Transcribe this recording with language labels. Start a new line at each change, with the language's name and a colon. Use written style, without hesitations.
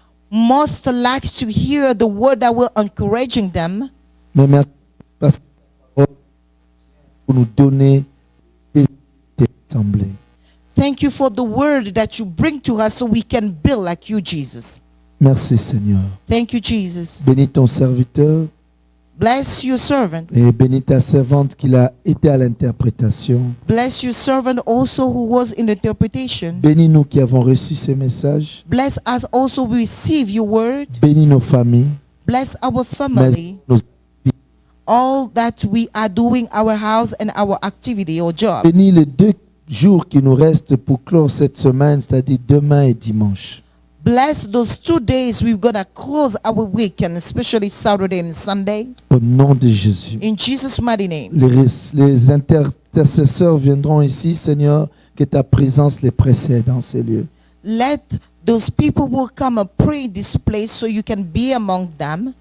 English: Most like to hear the word that will encouraging them.
French: Mais merci parce que pour nous donner des assemblées.
English: Thank you for the word that you bring to us so we can build like you, Jesus.
French: Merci, Seigneur.
English: Thank you, Jesus.
French: Bénis ton serviteur
English: Bless your servant.
French: et bénis ta servante qui a été à l'interprétation.
English: Bless your servant also who was in interpretation.
French: Bénis nous qui avons reçu ces messages.
English: Bless us also who receive your word.
French: Bénis nos familles.
English: Bless our family.
French: Nos-
English: All that we are doing, our house and our activity or jobs.
French: Bénis les 2 jours qui nous restent pour clore cette semaine, c'est-à-dire demain et dimanche.
English: Bless those 2 days we're going to close our weekend, especially Saturday and Sunday.
French: Au nom de Jésus.
English: In Jesus' mighty name.
French: Les intercesseurs viendront ici, Seigneur, que ta présence les précède dans ces lieux.
English: Let those people will come and pray in this place so you can be among them.